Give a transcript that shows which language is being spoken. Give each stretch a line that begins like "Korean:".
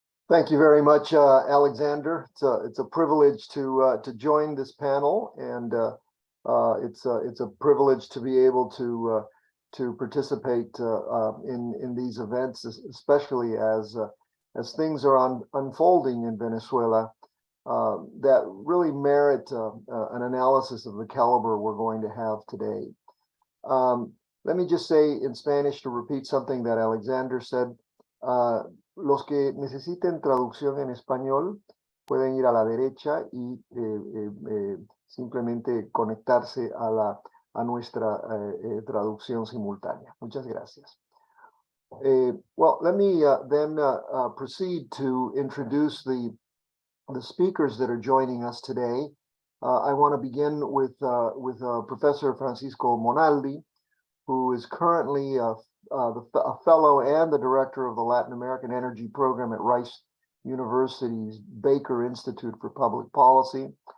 English: Thank you very much, Alexander. It's a privilege to join this panel, and it's a privilege to be able to participate in these events, especially as things are unfolding in Venezuela that really merit an analysis of the caliber we're going to have today. Let me just say in Spanish, to repeat something that Alexander said.
Spanish: Los que necesiten traducción en español pueden ir a la derecha y simplemente conectarse a nuestra traducción simultánea. Muchas gracias.
English: Well, let me then proceed to introduce the speakers that are joining us today. I want to begin with Professor Francisco Monaldi, who is currently a fellow and the director of the Latin American Energy Program at Rice University's Baker Institute for Public Policy.